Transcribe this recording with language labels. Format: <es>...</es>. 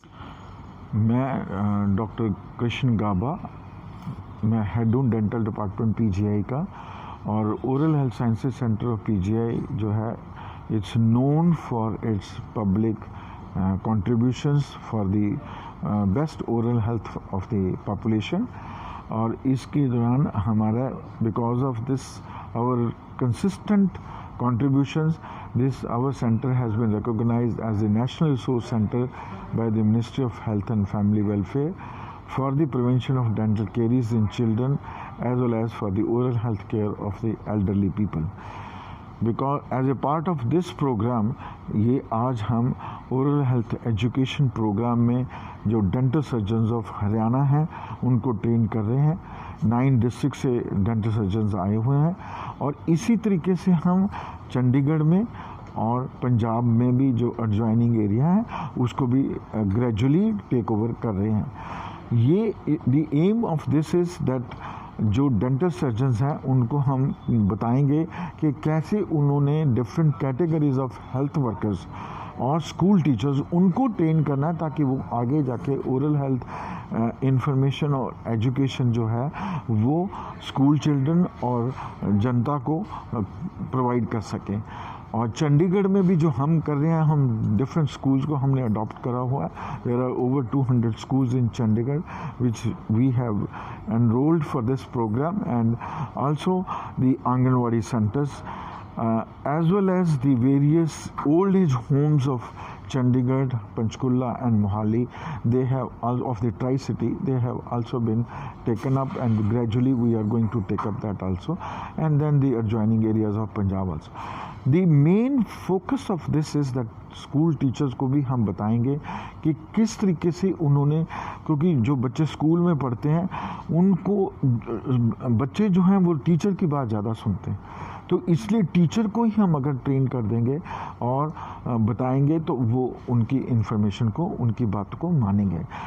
<hi>मैं डॉक्टर कृष्ण गाबा, मैं हेड हूँ डेंटल डिपार्टमेंट पीजीआई का।</hi> <en>और oral health sciences centre of PGI जो है it's known for its public contributions for the best oral health of the population.</en> <hi>और इसके दौरान हमारा</hi> <en>Because of this our consistent contributions, our center has been recognized as a national resource center by the Ministry of Health and Family Welfare for the prevention of dental caries in children as well as for the oral health care of the elderly people. Because as a part of this program,</en> <hi>ये आज हम oral health education programme में जो dental surgeons of Haryana हैं उनको train कर रहे हैं। 9 डिस्ट्रिक्ट से डेंटल सर्जन्स आए हुए हैं और इसी तरीके से हम चंडीगढ़ में और पंजाब में भी जो एडजॉइनिंग एरिया है उसको भी ग्रेजुअली टेक ओवर कर रहे हैं। ये</hi> <en>the aim of this is that</en> <hi>जो डेंटल सर्जन्स हैं उनको हम बताएंगे कि कैसे उन्होंने different categories of health workers और स्कूल टीचर्स उनको ट्रेन करना है ताकि वो आगे जाके ओरल हेल्थ इंफॉर्मेशन और एजुकेशन जो है वो स्कूल चिल्ड्रन और जनता को प्रोवाइड कर सकें। और चंडीगढ़ में भी जो हम कर रहे हैं, हम डिफरेंट स्कूल्स को हमने अडॉप्ट करा हुआ है।</hi> <en>There are over 200 schools in Chandigarh which we have enrolled for this program, and also the Anganwadi centers as well as the various old age homes of Chandigarh, Panchkula and Mohali. They have all of the Tri-City, they have also been taken up, and gradually we are going to take up that also, and then the adjoining areas of Punjab also. The main focus of this is that</en> <hi>school teachers को भी हम बताएंगे कि किस तरीके से उन्होंने, क्योंकि जो बच्चे स्कूल में पढ़ते हैं उनको बच्चे जो हैं वो टीचर की बात ज़्यादा सुनते हैं, तो इसलिए टीचर को ही हम अगर ट्रेन कर देंगे और बताएंगे तो वो उनकी इन्फॉर्मेशन को, उनकी बात को मानेंगे।</hi>